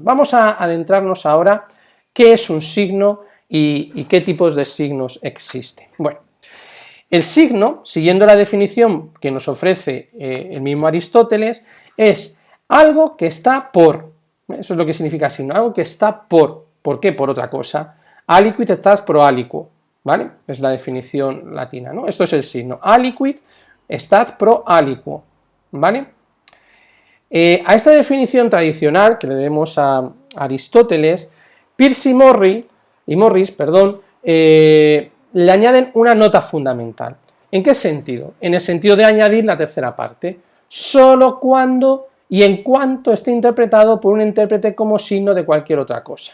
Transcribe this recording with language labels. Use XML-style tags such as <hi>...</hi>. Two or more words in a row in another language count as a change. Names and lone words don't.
<es>Vamos a adentrarnos ahora qué es un signo y qué tipos de signos existen. Bueno, el signo, siguiendo la definición que nos ofrece el mismo Aristóteles, es algo que está por, eso es lo que significa signo, algo que está ¿por qué? Por otra cosa,</es> <la>aliquid stat pro aliquo,</la> <es>¿vale?, es la definición latina, ¿no? Esto es el signo,</es> <la>aliquid stat pro aliquo,</la> <es>¿vale? A esta definición tradicional, que le debemos a Aristóteles, Peirce y Morris, le añaden una nota fundamental. ¿En qué sentido? En el sentido de añadir la tercera parte, solo cuando y en cuanto esté interpretado por un intérprete como signo de cualquier otra cosa.</es>